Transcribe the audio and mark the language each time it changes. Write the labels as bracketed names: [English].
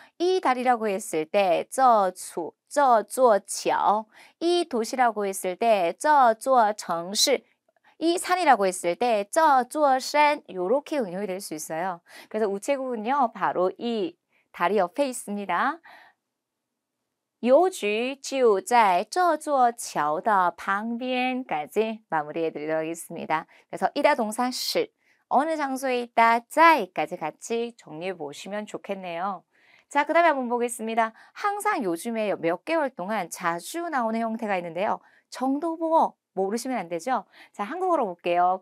[Korean] 이 다리라고 했을 때 这座桥. 이 도시라고 했을 때 这座城市. 이 산이라고 했을 때 这座山 요렇게 응용이 될 수 있어요. 그래서 우체국은요. 바로 이 다리 옆에 있습니다. [Chinese] 邮局就在这座桥的旁边 까지 마무리해 드리도록 하겠습니다. [Korean] 그래서 이다 동사 실, 어느 장소에 있다, 在까지 같이 정리해 보시면 좋겠네요. 자, 그 다음에 한번 보겠습니다. 항상 요즘에 몇 개월 동안 자주 나오는 형태가 있는데요. 정도보어 모르시면 안 되죠? 자, 한국어로 볼게요.